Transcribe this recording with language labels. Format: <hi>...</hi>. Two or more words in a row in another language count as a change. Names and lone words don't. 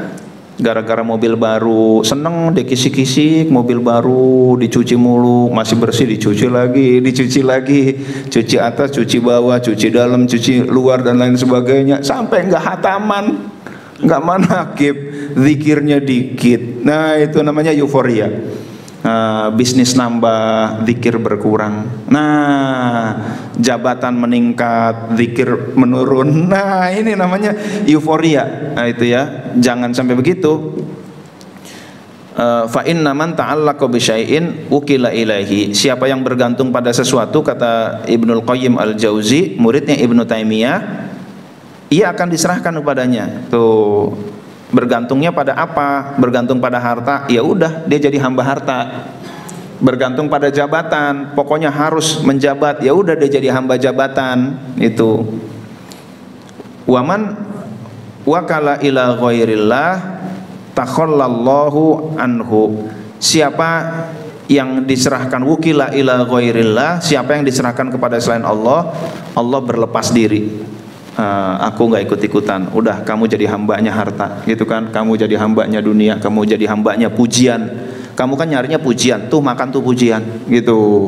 <id>Gara-gara mobil baru seneng dikisik-kisik, mobil baru dicuci mulu, masih bersih dicuci lagi, cuci atas, cuci bawah, cuci dalam, cuci luar dan lain sebagainya, sampai nggak hataman, nggak manakib, zikirnya dikit. Nah, itu namanya euforia. Bisnis nambah, zikir berkurang. Nah, jabatan meningkat, zikir menurun. Nah, ini namanya euforia. Nah, itu ya, jangan sampai begitu.</id> <ar>فإن من تعلق بشيء وكل إليه.</ar> <id>Siapa yang bergantung pada sesuatu, kata Ibnul Qayyim Al-Jauzi, muridnya Ibnu Taimiyah, ia akan diserahkan kepadanya. Tuh. Bergantungnya pada apa? Bergantung pada harta, ya udah dia jadi hamba harta. Bergantung pada jabatan, pokoknya harus menjabat, ya udah dia jadi hamba jabatan. Itu.</id> <ar>ومن وكل إلى غير الله تخلى الله عنه.</ar> <id>Siapa yang diserahkan</id> <ar>وكل إلى غير الله,</ar> <id>siapa yang diserahkan kepada selain Allah, Allah berlepas diri. Aku nggak ikut-ikutan, udah kamu jadi hambanya harta gitu kan, kamu jadi hambanya dunia, kamu jadi hambanya pujian, kamu kan nyarinya pujian, tuh makan tuh pujian gitu.</id>